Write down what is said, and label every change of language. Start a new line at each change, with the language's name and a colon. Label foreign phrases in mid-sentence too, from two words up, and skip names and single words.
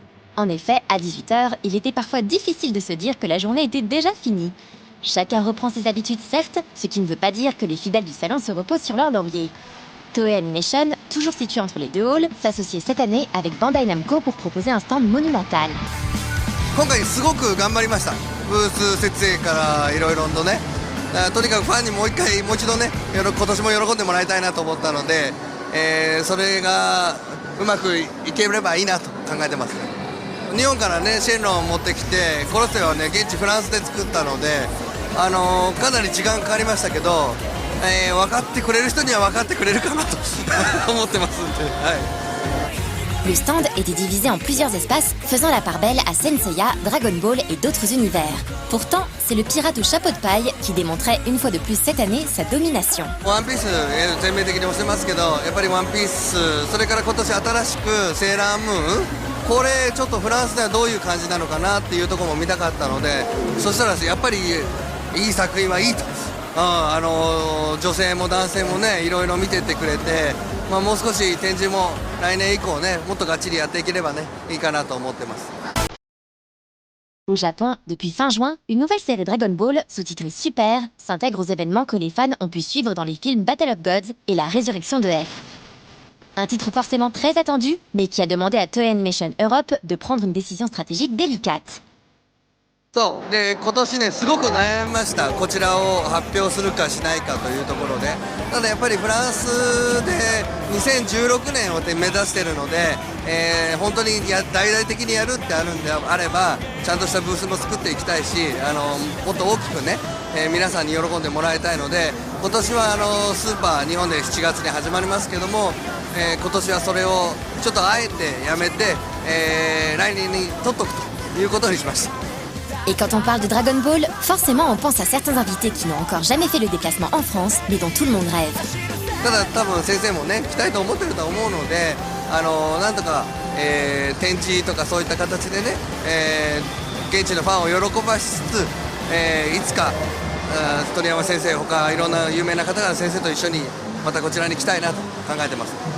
French: En effet, à 18h, il était parfois difficile de se dire que la journée était déjà finie. Chacun reprend ses habitudes certes, ce qui ne veut pas dire que les fidèles du salon se reposent sur leur laurier. Toei Animation, toujours situé entre les deux halls, s'associe cette année avec Bandai Namco pour proposer un stand monumental.
Japanese: 今回すごく頑張りました。ブース設営からいろいろとね、とにかくファンにもう一度ね、今年も喜んでもらいたいなと思ったので、それがうまくいければいいなと考えてます。日本からねシェンロンを持ってきて、コロッセオはね現地フランスで作ったので、かなり時間かかりましたけど、分かってくれる人には分かってくれるかなと思ってますんで、はい。
French: Le stand était divisé en plusieurs espaces, faisant la part belle à Senseiya, Dragon Ball et d'autres univers. Pourtant, c'est le pirate au chapeau de paille qui démontrait une fois de plus cette année sa domination.
Japanese: ワンピース全面的に押してますけど、やっぱりワンピース、それから今年新しくセーラームーン、これちょっとフランスではどういう感じなのかなっていうところも見たかったので、そしたらやっぱりいい作品はいいと、女性も男性もねいろいろ見てってくれて、もう少し展示も来年以降ねもっとがっちりやっていければねいいかなと思ってます。
French: Au Japon, depuis fin juin, une nouvelle série Dragon Ball, sous-titrée Super, s'intègre aux événements que les fans ont pu suivre dans les films Battle of Gods et La Résurrection de F. Un titre forcément très attendu, mais qui a demandé à Toei Animation Europe de prendre une décision stratégique délicate.
Japanese: そうで今年ねすごく悩みました。こちらを発表するかしないかというところで、ただやっぱりフランスで2016年を目指してるので、本当に大々的にやるってあるんであればちゃんとしたブースも作っていきたいし、もっと大きくね、皆さんに喜んでもらいたいので、今年はスーパー日本で7月に始まりますけども、今年はそれをちょっとあえてやめて、来年に取っとくということにしました。
French: Et quand on parle de Dragon Ball, forcément on pense à certains invités qui n'ont encore jamais fait le déplacement en France, mais dont tout le monde rêve.
Japanese: ただ多分先生もね来たいと思ってると思うので、なんとか、展示とかそういった形でね、現地のファンを喜ばしつつ、いつか鳥山先生ほかいろんな有名な方々先生と一緒にまたこちらに来たいなと考えてます。